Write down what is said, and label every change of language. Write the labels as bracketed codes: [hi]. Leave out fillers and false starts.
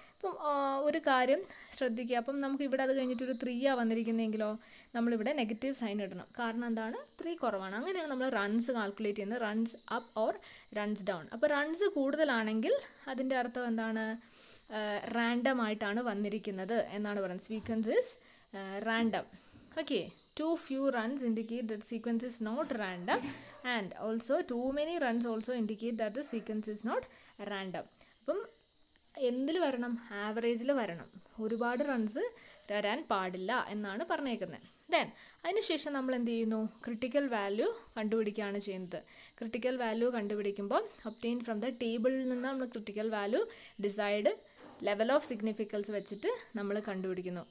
[ml] അപ്പം ഒരു കാര്യം ശ്രദ്ധിക്കുക, അപ്പം നമുക്ക് ഇവിടെ അത് കഴിഞ്ഞിട്ടൊരു 3 വന്നിരിക്കുന്നതെങ്കിലോ നമ്മളിവിടെ നെഗറ്റീവ് സൈൻ ഇടണം. കാരണം എന്താണ്? 3 കുറവാണ്. അങ്ങനെയാണ് നമ്മൾ റൺസ് കാൽക്കുലേറ്റ് ചെയ്യുന്നത്, runs up or runs down. അപ്പോൾ റൺസ് കൂടുതലാണെങ്കിൽ അതിൻ്റെ അർത്ഥം എന്താണ്? റാൻഡം ആയിട്ടാണ് വന്നിരിക്കുന്നത് എന്നാണ് പറയുന്നത്. [en] Sequence is random. Okay, too few runs indicate that sequence is not random, and also too many runs also indicate that the sequence is not random. [ml] അപ്പം എന്തിൽ വരണം? ആവറേജിൽ വരണം. ഒരുപാട് റൺസ് വരാൻ പാടില്ല എന്നാണ് പറഞ്ഞേക്കുന്നത്. അതിനുശേഷം നമ്മൾ എന്ത് ചെയ്യുന്നു? ക്രിട്ടിക്കൽ വാല്യൂ കണ്ടുപിടിക്കുകയാണ് ചെയ്യുന്നത്. Critical value കണ്ടുപിടിക്കുമ്പോൾ obtain from the ടേബിളിൽ നിന്ന് നമ്മൾ critical value decide level of significance വെച്ചിട്ട് നമ്മൾ കണ്ടുപിടിക്കുന്നു.